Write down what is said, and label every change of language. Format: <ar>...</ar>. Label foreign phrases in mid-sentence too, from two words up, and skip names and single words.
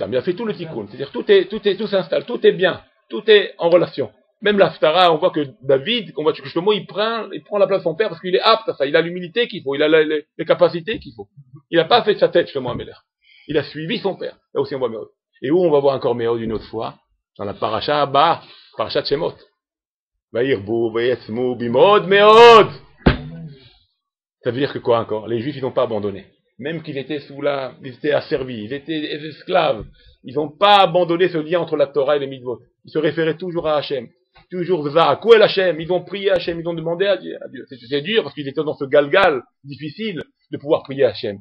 <fr>Il a fait tout le tikkun, c'est-à-dire tout s'installe, tout est bien, tout est en relation. Même l'Aftara, on voit que David, on voit que Shlomo, il prend la place de son père parce qu'il est apte à ça, il a l'humilité qu'il faut, il a les capacités qu'il faut. Il n'a pas fait de sa tête,</fr> <he>שלמה המלך.</he> <fr>Il a suivi son père. Là aussi on voit Meod. Et où on va voir encore Meod une autre fois? Dans la paracha Abba, paracha Shemot.</fr> <he>וירבו, ויעצמו, במאד, מאד.</he> <fr>Ça veut dire que quoi encore? Les Juifs, ils n'ont pas abandonné. Même qu'ils étaient ils étaient asservis, ils étaient esclaves. Ils n'ont pas abandonné ce lien entre la Torah et les mitzvot. Ils se référaient toujours à Hachem. Toujours</fr> <he>זעקו אל השם.</he> <fr>Ils ont prié à Hachem, ils ont demandé à Dieu. C'est dur parce qu'ils étaient dans ce galgal difficile de pouvoir prier à Hachem.</fr>